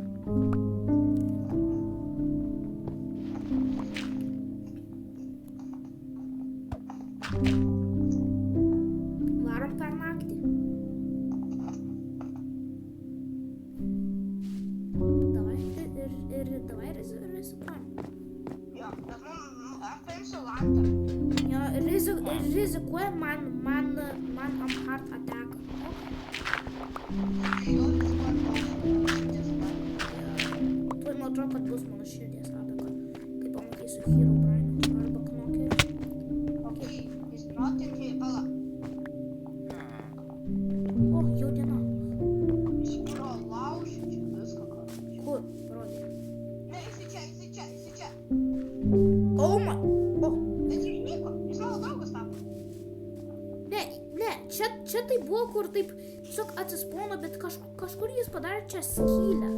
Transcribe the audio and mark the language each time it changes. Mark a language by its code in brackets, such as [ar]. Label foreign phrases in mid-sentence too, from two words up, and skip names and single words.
[lt] Varom per naktį. Davai rizikuojam. Jo, bet aš paimsiu lantą. Jo, rizikuojam man [en] hard attack. [lt] Jo, rizikuojam. Tuoj man atrodo, kad bus mano širdies ataka. Kai pamatysiu Herobrine arba Knokerį. [en] Okay, he's not in here. [lt] Pala. O, jau diena. Iš kuro laužyti čia viską, ką. Kur? Parodė. Ne, jisai čia. [en] Oh my. Oh. [lt] Bet jis išnyko, jis mano draugas tapo. Ne, čia tai buvo, kur taip tiesiog atsispono, bet kažkur jis padarė čia skylę.